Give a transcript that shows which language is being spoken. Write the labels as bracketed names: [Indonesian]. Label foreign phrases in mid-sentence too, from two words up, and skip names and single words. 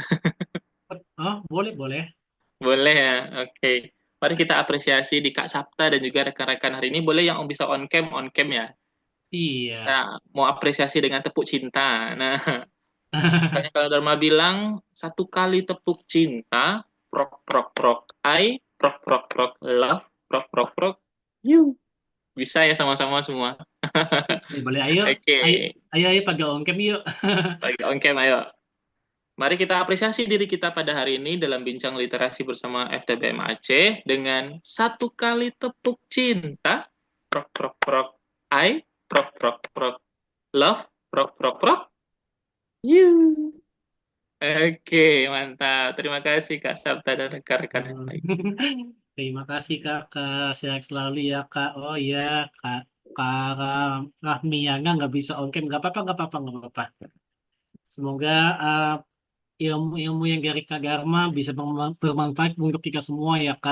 [Indonesian] Oh, boleh, boleh. Boleh ya, oke. Mari kita apresiasi di Kak Sabta dan juga rekan-rekan hari ini. Boleh yang bisa [English] on cam [Indonesian] ya. Iya. Nah, mau apresiasi dengan tepuk cinta. Nah, misalnya kalau Dharma bilang, satu kali tepuk cinta, prok prok prok, I, prok prok prok, love, prok prok prok, you. Bisa ya sama-sama semua. Boleh, boleh. Ayo, Oke, ayo, ayo pada ongkem yuk. lagi [English] on cam [Indonesian] ayo. Mari kita apresiasi diri kita pada hari ini dalam bincang literasi bersama FTBM Aceh dengan satu kali tepuk cinta, prok prok prok, I, prok prok prok, love, prok prok prok, you. Oke, mantap. Terima kasih Kak Sabta dan rekan-rekan yang lain. Terima kasih Kakak, sehat selalu ya Kak. Oh iya Kak, Kak Rahmiana nggak bisa ongkem, nggak apa-apa, nggak apa-apa, nggak apa-apa. Semoga ilmu-ilmu yang dari Kak Dharma bisa bermanfaat untuk kita semua ya Kak.